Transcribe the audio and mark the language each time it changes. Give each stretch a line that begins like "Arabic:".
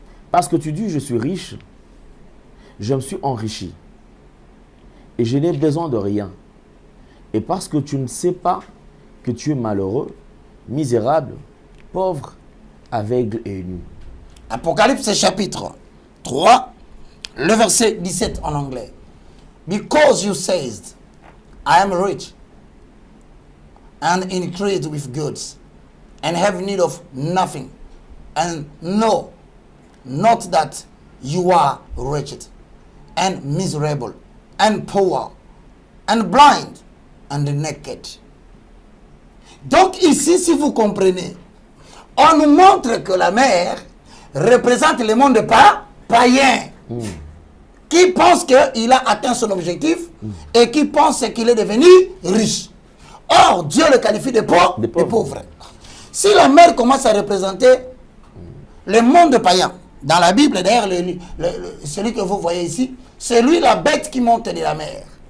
French: Parce que tu dis, je suis riche, je me suis enrichi, et je n'ai besoin de rien. Et parce que tu ne sais pas que tu es malheureux, misérable, pauvre, aveugle et nu. Apocalypse chapitre 3, le verset 17 en anglais.
English: Because you said, I am rich and increased with goods and have need of nothing, and know not that you are wretched and miserable and poor and blind and naked.
French: Donc ici, si vous comprenez, on nous montre que la mer représente le monde païen qui pense qu'il a atteint son objectif et qui pense qu'il est devenu riche. Or, Dieu le qualifie de pauvre. Si la mer commence à représenter le monde païen, dans la Bible, d'ailleurs, celui que vous voyez ici, c'est lui la bête qui monte de la mer.